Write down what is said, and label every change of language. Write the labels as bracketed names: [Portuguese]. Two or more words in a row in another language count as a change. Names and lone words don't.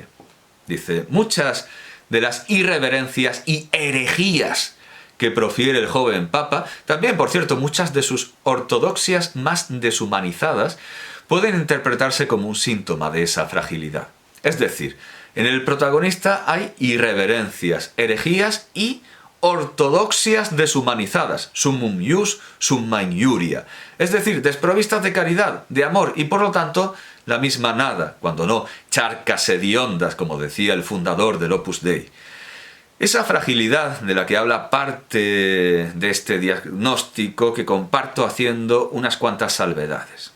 [Spanish] Dice: muchas de las irreverencias y herejías que profiere el joven papa, también, por cierto, muchas de sus ortodoxias más deshumanizadas, pueden interpretarse como un síntoma de esa fragilidad. Es decir, en el protagonista hay irreverencias, herejías y ortodoxias deshumanizadas, [Latin] summum ius, summa injuria, [Spanish] es decir, desprovistas de caridad, de amor y por lo tanto la misma nada, cuando no charcas hediondas, como decía el fundador del Opus Dei. Esa fragilidad de la que habla parte de este diagnóstico que comparto haciendo unas cuantas salvedades.